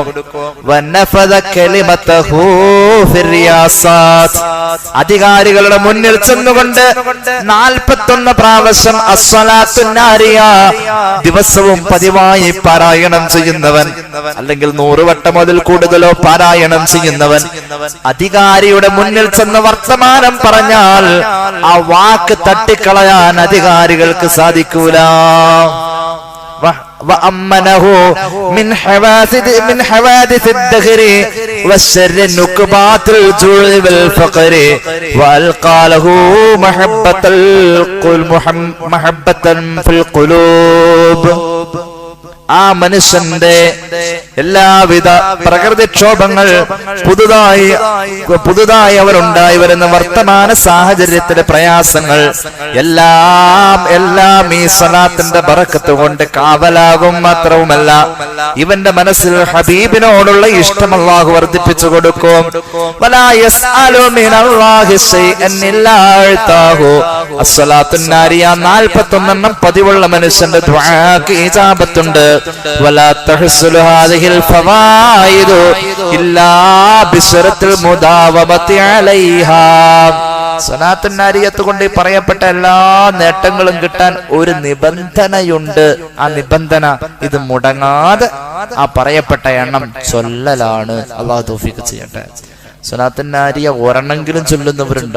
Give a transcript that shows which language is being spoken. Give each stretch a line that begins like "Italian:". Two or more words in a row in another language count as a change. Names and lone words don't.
Arabic: ونفذت كلمته في الرياسات,
Malayalam: അധികാരികളുടെ മുന്നിൽ ചെന്നുകൊണ്ട് 41 പ്രാവശ്യം അസ്സലാത്തു നാരിയ ദിവസവും പതിവായി പാരായണം ചെയ്യുന്നവൻ, അല്ലെങ്കിൽ 100 വട്ടം മുതൽ കൂടുതലോ പാരായണം ചെയ്യുന്നവൻ അധികാരിയുടെ മുന്നിൽ ചെന്ന് വർത്തമാനം പറഞ്ഞാൽ ആ വാക്ക് തട്ടിക്കളയാൻ അധികാരികൾക്ക് സാധിക്കൂല.
Arabic: وأمنه من حوادث الدهر والشر النكبات الجوع والفقر وألقى له محبة في القلوب.
Malayalam: ആ മനുഷ്യന്റെ എല്ലാവിധ പ്രകൃതിക്ഷോഭങ്ങൾ പുതുതായി അവരുണ്ടായി വരുന്ന വർത്തമാന സാഹചര്യത്തിലെ പ്രയാസങ്ങൾ എല്ലാം ഈ സ്വലാത്തിന്റെ ബറക്കത്ത് കൊണ്ട് കാവലാകും. മാത്രവുമല്ല ഇവന്റെ മനസ്സിൽ ഹബീബിനോടുള്ള ഇഷ്ടം അല്ലാഹു വർദ്ധിപ്പിച്ചു കൊടുക്കും.
Arabic: ولا يسأل من الله شيئا إلا أعطاه.
Malayalam: അസ്സലാത്തുൻ നാരിയ 41 പതിവുള്ള മനുഷ്യന്റെ ദുആക്ക് ഇജാബത്തുണ്ട്.
Arabic: ولا تحصل هذه الفوائد إلا بشرط المداومة عليها.
Malayalam: സ്വലാത്തുൻ നാരിയത്ത് കൊണ്ട് പറയപ്പെട്ട എല്ലാ നേട്ടങ്ങളും കിട്ടാൻ ഒരു നിബന്ധനയുണ്ട്. ആ നിബന്ധന ഇത് മുടങ്ങാതെ ആ പറയപ്പെട്ട എണ്ണം ചൊല്ലലാണ്. അല്ലാഹു തൗഫീഖ് ചെയ്യട്ടെ. സ്വലാത്തുൻ നാരിയ ഒരെണ്ണെങ്കിലും ചൊല്ലുന്നവരുണ്ടോ?